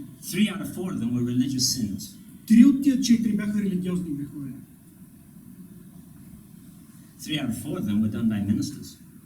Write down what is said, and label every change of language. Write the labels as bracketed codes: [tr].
[en] Three out of 4 of them were religious sins. [bg] 3 от тия 4 бяха религиозни грехове. [en] 3 out of 4 of them were done by ministers.